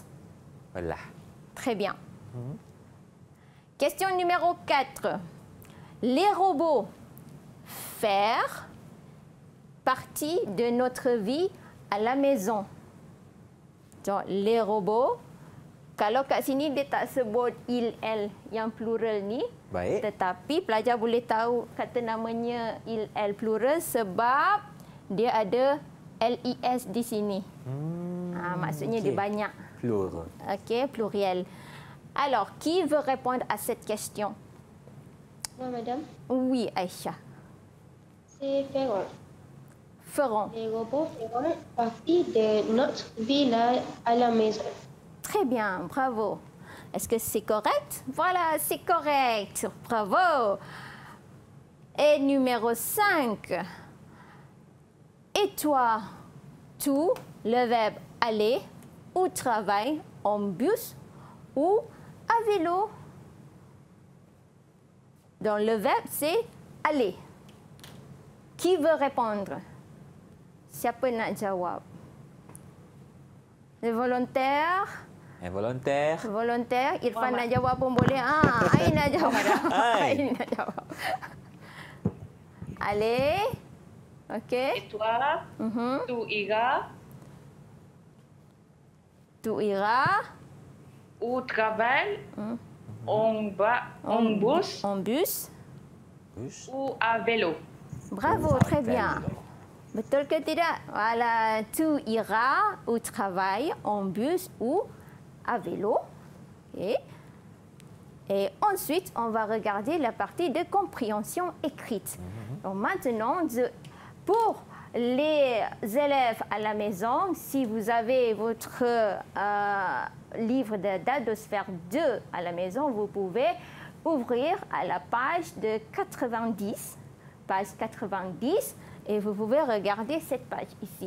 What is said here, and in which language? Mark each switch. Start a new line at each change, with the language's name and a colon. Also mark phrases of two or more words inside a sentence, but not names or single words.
French: Voilà. Très bien. Question numéro 4. Les robots faire partie de notre vie à la maison. Donc, les robots,
Malay: kalau kat sini dia tak sebut il-el yang plural ni, Baik. tetapi pelajar boleh tahu kata namanya il-el plural sebab dia ada les di sini. Maksudnya dia banyak. Plural.
French: OK, pluriel. Alors, qui veut répondre à cette question? Moi, madame. Oui, Aïcha. C'est feront. Feront. Les robots feront partie de notre vie à la maison. Très bien, bravo. Est-ce que c'est correct? Voilà, c'est correct. Bravo. Et numéro 5. Et toi, tu, le verbe aller, au travail, en bus ou à vélo. Donc, le verbe, c'est aller. Qui veut répondre?
Malay: Siapa nak jawab?
French: Les volontaires? Involontaire. Volontaire,
Malay: Irfan nak jawab pun boleh. Ain nak jawab. Ain nak jawab.
French: Allez. OK. Et toi, tu iras Tu iras au travail, en bus en bus. ou à vélo. Bravo, très bien.
Malay: Betul ke tidak?
French: Voilà, tu iras au travail en bus ou à vélo. Okay. Et ensuite, on va regarder la partie de compréhension écrite. Donc maintenant, pour les élèves à la maison, si vous avez votre livre de d'Adosphère 2 à la maison, vous pouvez ouvrir à la page de 90, page 90, et vous pouvez regarder cette page ici.